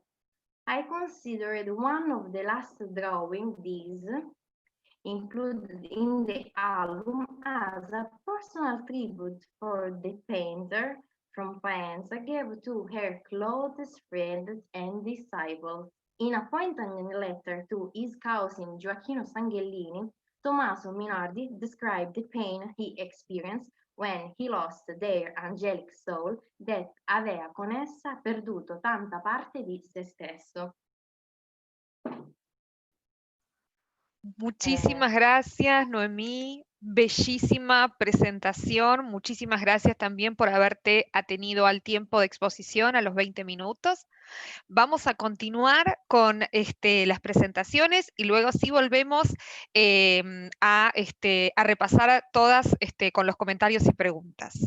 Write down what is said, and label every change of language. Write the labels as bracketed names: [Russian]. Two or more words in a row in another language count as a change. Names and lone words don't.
[English] I considered one of the last drawings these included in the album as a personal tribute for the painter from Faenza gave to her closest friends and disciples. In a poignant letter to his cousin Gioacchino Sanghellini, Tommaso Minardi described the pain he experienced when he lost their angelic soul that [Italian] aveva con essa perduto tanta parte di se stesso. [Spanish] Muchísimas gracias, Noemí. Bellísima presentación. Muchísimas gracias también por haberte atenido al tiempo de exposición, a los 20 minutos. Vamos a continuar con las presentaciones y luego sí volvemos a repasar todas con los comentarios y preguntas.